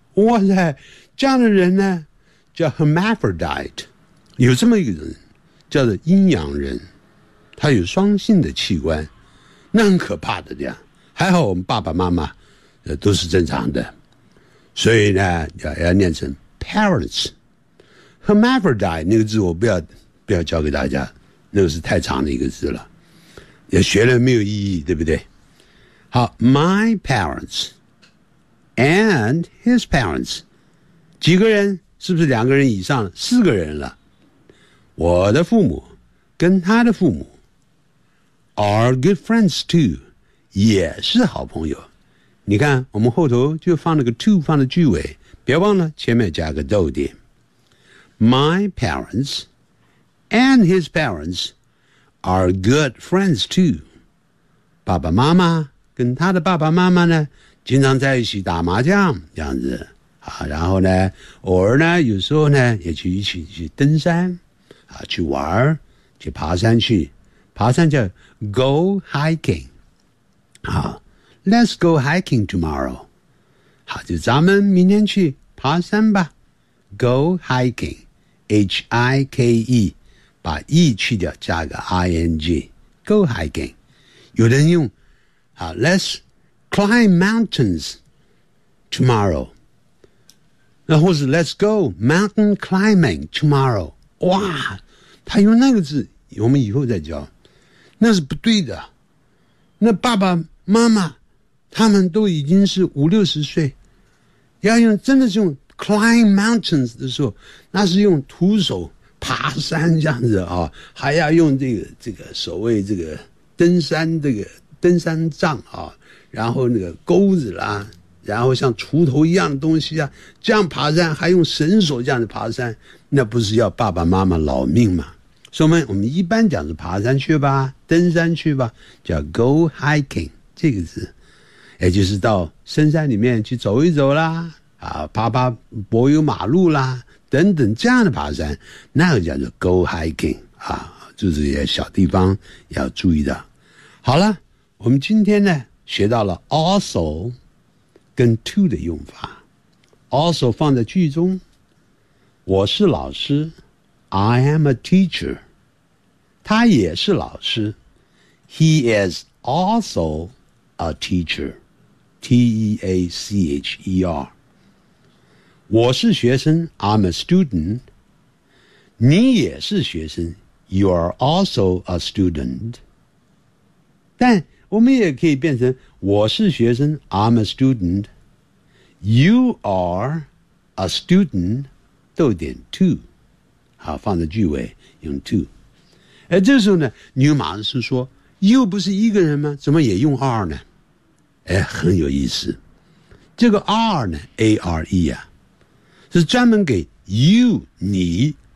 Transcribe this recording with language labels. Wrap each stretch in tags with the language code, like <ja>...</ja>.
<zh>哇塞，这样的人呢叫 hermaphrodite， 有这么一个人叫做阴阳人，他有双性的器官，那很可怕的，这样还好我们爸爸妈妈都是正常的，所以呢 要念成 parents， hermaphrodite 那个字我不要教给大家，那个是太长的一个字了，也学了没有意义，对不对？好，</zh> <en>My parents and his parents，</en> <zh>几个人？是不是两个人以上？四个人了。我的父母跟他的父母</zh> <en>are good friends too，</en> <zh>也是好朋友。你看，我们后头就放了个 to， 放了句尾，别忘了前面加个逗点。</zh> <en>My parentsAnd his parents are good friends too.</en> <zh>爸爸妈妈跟他的爸爸妈妈呢，经常在一起打麻将，这样子。啊，然后呢，偶尔呢，有时候呢，也去一起去登山，啊，去玩，去爬山去。爬山叫</zh> <en>go hiking。</en> <zh>好</zh> <en>，let's go hiking tomorrow.</en> <zh>好，就咱们明天去爬山吧。</zh> <en>Go hiking, H-I-K-E.</en> <zh>把 e 去掉，加个 ing， go hiking。有的人用啊</zh> <en>，let's climb mountains tomorrow，</en> <zh>那或是</zh> <en>let's go mountain climbing tomorrow。</en> <zh>哇，他用那个字，我们以后再教。那是不对的。那爸爸妈妈他们都已经是五六十岁，要用真的是用 climb mountains 的时候，那是用徒手。爬山这样子啊，还要用这个所谓这个登山，这个登山杖啊，然后那个钩子啦，然后像锄头一样的东西啊，这样爬山还用绳索这样子爬山，那不是要爸爸妈妈老命吗？所以我们一般讲是爬山去吧，登山去吧，叫 go hiking 这个字，也就是到深山里面去走一走啦，啊，爬爬柏油马路啦。等等，这样的爬山，那个叫做 go hiking 啊，就是一些小地方要注意的。好了，我们今天呢学到了 also 跟 to 的用法， also 放在句中，我是老师，</zh> <en>I am a teacher，</en> <zh>他也是老师，</zh> <en>He is also a teacher，</en> <zh>T-E-A-C-H-E-R，我是学生</zh> <en>I'm a student，</en> <zh>你也是学生</zh> <en>You are also a student，</en> <zh>但我们也可以变成我是学生</zh> <en>I'm a student You are a student</en> <zh>逗点 to 好放在句尾用 to 而这时候呢牛马是说又不是一个人吗怎么也用 are 呢哎，很有意思这个 are 呢 A-R-E 啊是专门给 you 你</zh>